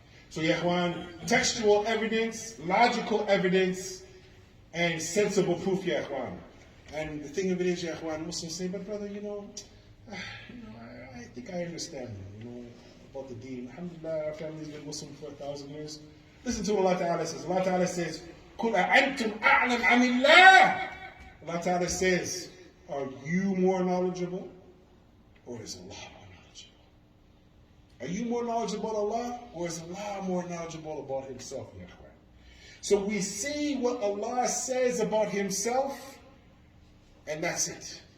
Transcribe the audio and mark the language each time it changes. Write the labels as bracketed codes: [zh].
[en] So, ya ikhwan, textual evidence, logical evidence, and sensible proof, ya ikhwan. And the thing of it is, ya ikhwan, Muslims say, but brother, I think I understand, about the deen. Alhamdulillah, our family's been Muslim for 1,000 years. Listen to what Allah Ta'ala says. [ar] Allah Ta'ala says, قُلْ أَأَنْتُمْ أَعْلَمْ عَنِ اللَّهِ. [en] Allah Ta'ala says, are you more knowledgeable? Or is Allah more knowledgeable? Are you more knowledgeable about Allah? Or is Allah more knowledgeable about Himself? So we see what Allah says about Himself, and that's it.